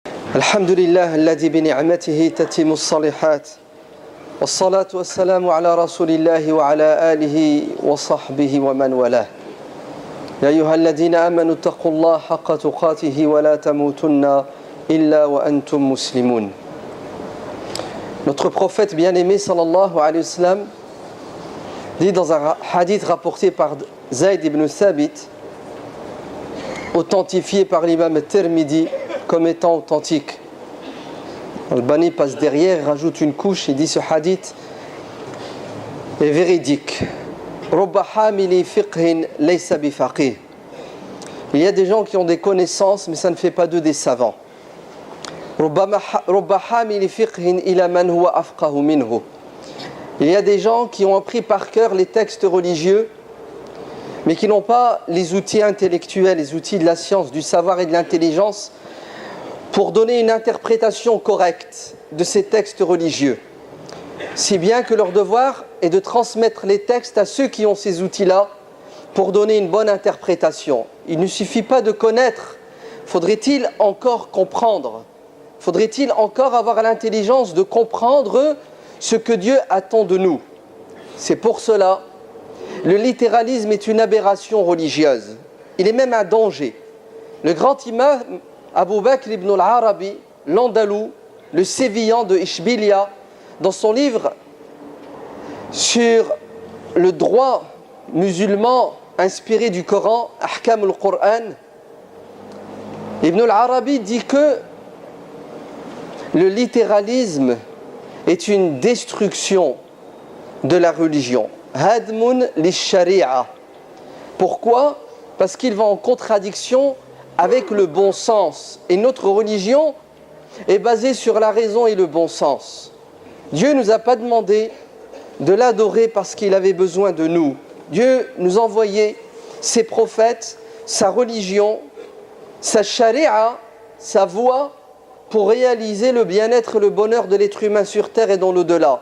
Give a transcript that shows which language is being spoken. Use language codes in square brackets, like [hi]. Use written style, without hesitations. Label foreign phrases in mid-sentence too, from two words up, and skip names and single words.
[ar] الحمد لله الذي بنعمته تتم الصالحات والصلاة والسلام على رسول الله وعلى آله وصحبه ومن والاه يا أيها الذين آمنوا اتقوا الله حق تقاته ولا تموتن إلا وأنتم مسلمون. [fr] Notre prophète bien-aimé [ar] صلى الله عليه وسلم [fr] dit dans un hadith rapporté par Zayd ibn Thabit, authentifié par l'imam Tirmidhi comme étant authentique. Al-Bani passe derrière, rajoute une couche et dit ce hadith est véridique. [ar] رب حامل فقه ليس بفقيه. [fr] Il y a des gens qui ont des connaissances, mais ça ne fait pas d'eux des savants. [ar] رب حامل فقه إلى من هو أفقه منه. [fr] Il y a des gens qui ont appris par cœur les textes religieux, mais qui n'ont pas les outils intellectuels, les outils de la science, du savoir et de l'intelligence pour donner une interprétation correcte de ces textes religieux. Si bien que leur devoir est de transmettre les textes à ceux qui ont ces outils-là pour donner une bonne interprétation. Il ne suffit pas de connaître, faudrait-il encore comprendre? Faudrait-il encore avoir l'intelligence de comprendre ce que Dieu attend de nous? C'est pour cela, le littéralisme est une aberration religieuse. Il est même un danger. Le grand imam Abu Bakr ibn al-Arabi, l'Andalou, le Sévillan de Ishbilia, dans son livre sur le droit musulman inspiré du Coran, Ahkam al-Qur'an, Ibn al-Arabi dit que le littéralisme est une destruction de la religion. [ar] هدم للشريعة. [fr] Pourquoi? Parce qu'il va en contradiction avec le bon sens. Et notre religion est basée sur la raison et le bon sens. Dieu ne nous a pas demandé de l'adorer parce qu'il avait besoin de nous. Dieu nous a envoyé ses prophètes, sa religion, sa sharia, sa voie pour réaliser le bien-être et le bonheur de l'être humain sur terre et dans l'au-delà.